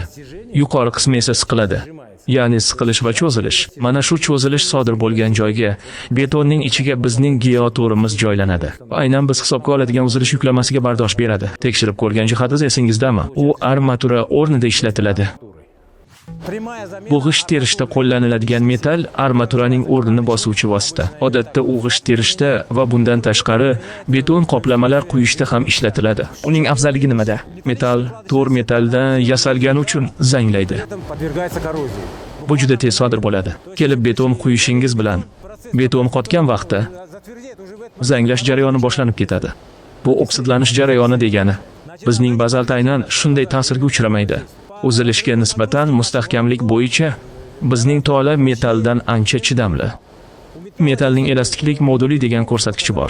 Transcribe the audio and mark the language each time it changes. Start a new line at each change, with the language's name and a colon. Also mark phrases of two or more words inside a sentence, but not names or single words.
Uzbek: Yuqori qismi esa siqiladi. Ya'ni siqilish va cho'zilish. Mana shu cho'zilish sodir bo'lgan joyga betonning ichiga bizning geotorimiz joylanadi. Aynan biz hisobga oladigan uzilish yuklamasiga bardosh beradi. Tekshirib ko'rgan jihatingiz esingizdami? U armatura o'rnida ishlatiladi.
Russian: прямая замена
Uzbek: Bu g'isht terishda qo'llaniladigan metall armaturaning o'rnini bosuvchi vosita. Odatda u g'isht terishda va bundan tashqari beton qoplamalar quyishda ham ishlatiladi. Uning afzalligi nimada? Metall to'r metalldan yasalgani uchun zanglaydi.
Russian: этом подвергается коррозии.
Uzbek: Bu juda tez sodir bo'ladi. Kelib beton quyishingiz bilan beton qotgan vaqtda
Russian: Затвердеет уже в этом.
Uzbek: zanglash jarayoni boshlanib ketadi. Bu oksidlanish jarayoni degani. Bizning bazalt aynan shunday ta'sirga uchramaydi. Uzilishga nisbatan mustahkamlik bo'yicha bizning tola metalldan ancha chidamli. Metallning elastiklik moduli degan ko'rsatkichi bor.